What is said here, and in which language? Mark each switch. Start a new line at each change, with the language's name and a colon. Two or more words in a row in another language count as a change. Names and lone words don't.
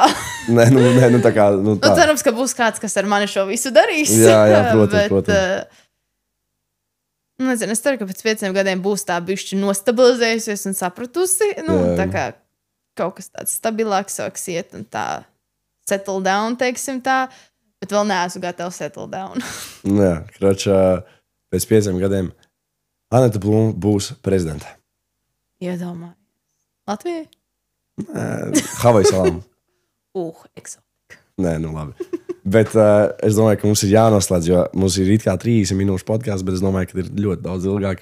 Latvian: Nē, tā kā... tā. Cerams, ka būs kāds, kas ar mani šo visu darīs. Jā, protams. Nezinu, es ceru, ka pēc 5 gadiem būs tā bišķi nostabilizējusies un sapratusi. Tā kā kaut kas tāds stabilāks sāks iet un tā
English: settle down,
Latvian: teiksim tā. Bet vēl neesmu gatava
English: settle down.
Latvian: Jā, kračā pēc 5 gadiem Aneta Blūma būs prezidente. Iedomājies. Latvijai? Havaju salām. Eksotika. Nē, nu labi. Bet es domāju, ka mums ir jānoslēdz, jo mums ir it kā 30 minūšu podkāsts, bet es domāju, ka ir ļoti daudz ilgāk.